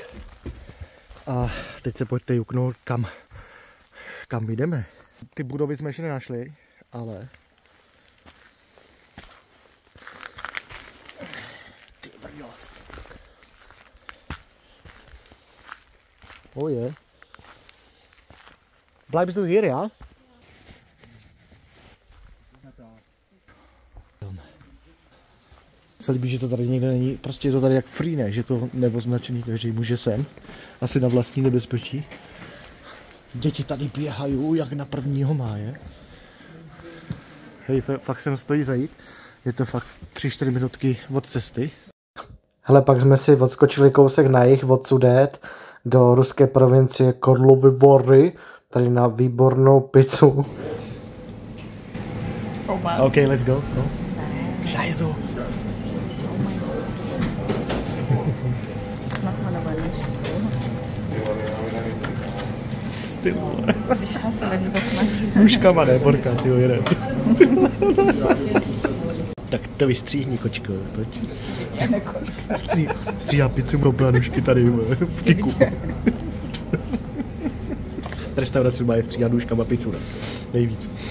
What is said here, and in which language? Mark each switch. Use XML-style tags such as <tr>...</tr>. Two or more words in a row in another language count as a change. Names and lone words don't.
<cs>A teď se pojďte juknout, kam jdeme. Ty budovy jsme ještě nenašli, ale ty brňovské. Oh je.</cs> <de>Bleibst du hier, ja?</de> <cs>Se líbí, že to tady někde není, prostě je to tady jak free, ne? Že to neoznačený, takže může sem. Asi na vlastní nebezpečí. Děti tady běhají jak na 1. máje. Hej, fakt sem stojí zajít. Je to fakt 3-4 minutky od cesty. Hele, pak jsme si odskočili kousek na jih od Sudet do ruské provincie Karlovy Vary. Tady na výbornou pizzu.</cs> <en>OK, let's go.</en> <de>Scheiße. Ich hasse, wenn du das machst.</de> <cs>Nůžkama, ne, Borka, tyjo, jeden. Tak to vystříhni, kočko. Stříhá pizzu, mopla nůžky tady v kiku. Restaurace má je stříhá nůžkama pizzu, ne? Nejvíc.</cs>